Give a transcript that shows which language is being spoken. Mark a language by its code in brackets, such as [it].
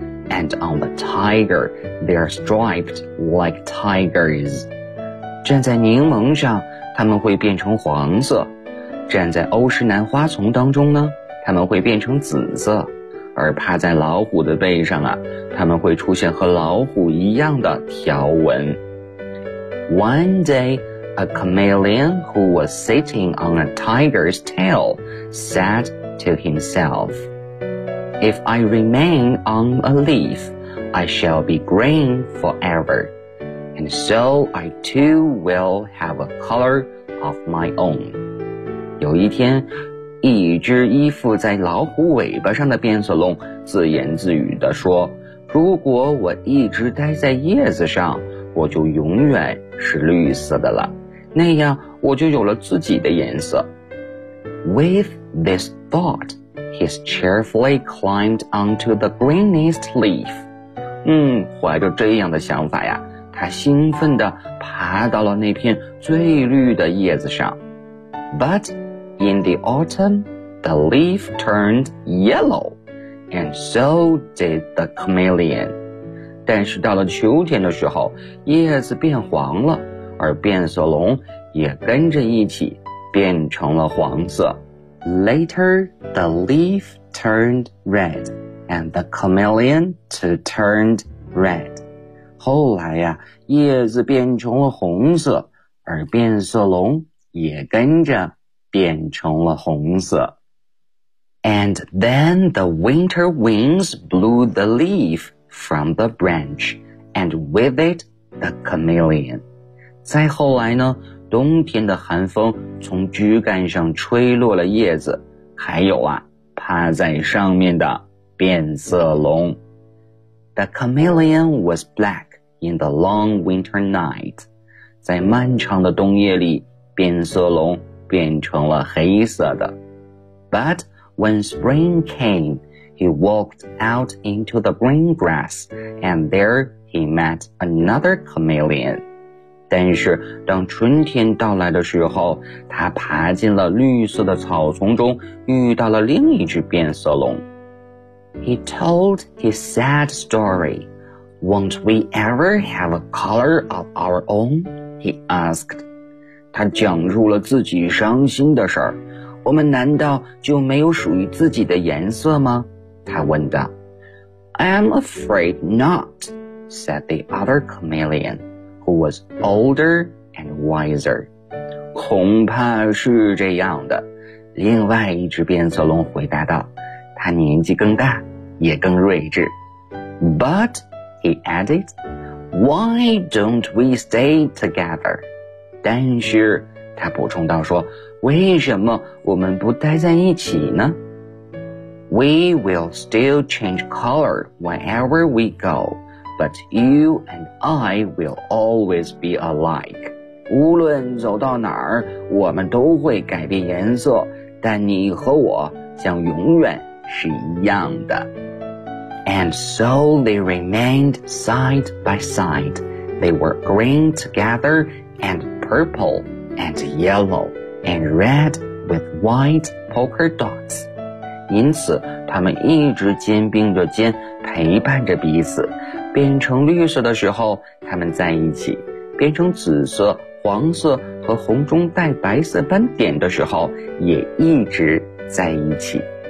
[en] And on the tiger, they are striped like tigers. [zh] 站在柠檬上，它们会变成黄色。站在欧式南花丛当中呢，它们会变成紫色，而趴在老虎的背上啊，它们会出现和老虎一样的条纹。 [en] One day, a chameleon who was sitting on a tiger's tail said to himself, If I remain on a leaf, I shall be green forever, and so I too will have a color of my own. [zh] 有一天，一只依附在老虎尾巴上的变色龙自言自语地说，如果我一直待在叶子上，我就永远是绿色的了，那样我就有了自己的颜色。 [en] With this thought, he cheerfully climbed onto the greenest leaf. [zh] 怀着这样的想法呀，他兴奋地爬到了那片最绿的叶子上。 [en] But in the autumn, the leaf turned yellow, and so did the chameleon. [zh] 但是到了秋天的时候，叶子变黄了，而变色龙也跟着一起变成了黄色。 [en] Later, the leaf turned red, and the chameleon too turned red. [zh] 后来呀，叶子变成了红色，而变色龙也跟着变成了红色。 [en] And then the winter winds blew the leaf. From the branch, and with it, the chameleon. [zh] 再后来呢，冬天的寒风从枝干上吹落了叶子，还有啊，趴在上面的变色龙。 [en] The chameleon was black in the long winter night. [zh] 在漫长的冬夜里，变色龙变成了黑色的。 [en] But when spring came,He walked out into the green grass, and there he met another chameleon. [zh] 但是当春天到来的时候，他爬进了绿色的草丛中，遇到了另一只变色龙。 [en] He told his sad story. Won't we ever have a color of our own? He asked. [zh] 他讲述了自己伤心的事儿。我们难道就没有属于自己的颜色吗？他问道。 [en] I'm afraid not, said the other chameleon, who was older and wiser. [zh] 恐怕是这样的，另外一只变色龙回答道，他年纪更大，也更睿智。 [en] But, he added, why don't we stay together? [zh] 但是，他补充道说，为什么我们不待在一起呢？ [en] We will still change color wherever we go, but you and I will always be alike. [zh] 无论走到哪儿，我们都会改变颜色，但你和我将永远是一样的。 [en] And so they remained side by side. They were green together and purple and yellow and red with white polka dots. [zh] 因此他们一直肩并着肩陪伴着彼此，变成绿色的时候他们在一起，变成紫色、黄色和红中带白色斑点的时候也一直在一起。